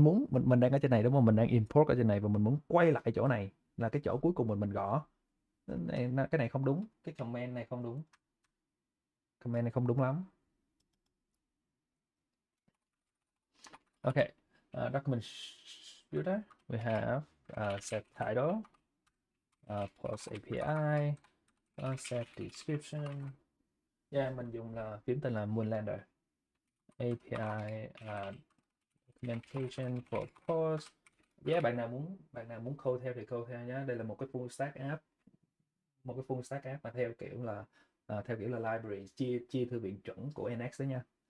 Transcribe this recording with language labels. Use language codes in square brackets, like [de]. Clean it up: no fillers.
[vi] Mình đang ở trên này đúng không? Mình đang import ở trên này và mình muốn quay lại chỗ này, là cái chỗ cuối cùng mình gõ. Cái này không đúng, cái comment này không đúng. Comment này không đúng lắm. [en] Okay, document builder, we have set title, post API, set description. [vi] Yeah, mình dùng là phím tên là Moonlander. API documentation for post. Yeah, bạn nào muốn code theo thì code theo nhé. Đây là một cái full stack app mà theo kiểu là library chia thư viện chuẩn của NX đấy nha.